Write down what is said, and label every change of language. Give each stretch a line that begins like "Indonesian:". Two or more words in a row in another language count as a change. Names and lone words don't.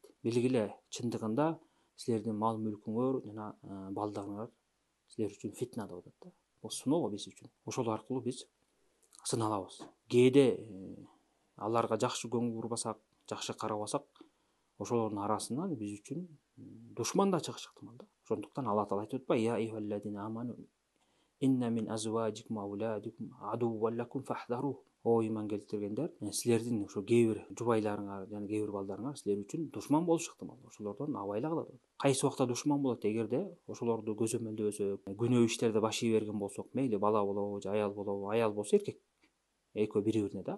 Kyrgyz: Билгиле, чындыгында силердин мал мүлкүңөр жана балдарыңар силер үчүн фитна деп атат да. Бул сыноо биз үчүн. Ошол аркылуу биз сыналабыз. Кээде аларга жакшы көңүл бурбасак, жакшы карабасак, ошолордун арасынан биз үчүн душман да чыгышы ыктымал да. Ошондуктан Алла Таала айтып атпайбы:
Arabic: "يا أيها الذين آمنوا إن من أزواجكم وأولادكم عدوا لكم فاحذروهم".
Kyrgyz: О иман келтиргендер, силердин ошо кээ бир жубайларыңар жана кээ бир балдарыңар силер үчүн душман болушу ыктымал. Ошолордон абайлагыла деп. Кайсы убакта душман болот? Эгерде ошолорду көзөмөлдөбөсөк, күнөө иштерде баш ий берген болсок, мейли бала болобу же аял болобу, аял болсо эркек, экөө бири-бирине да.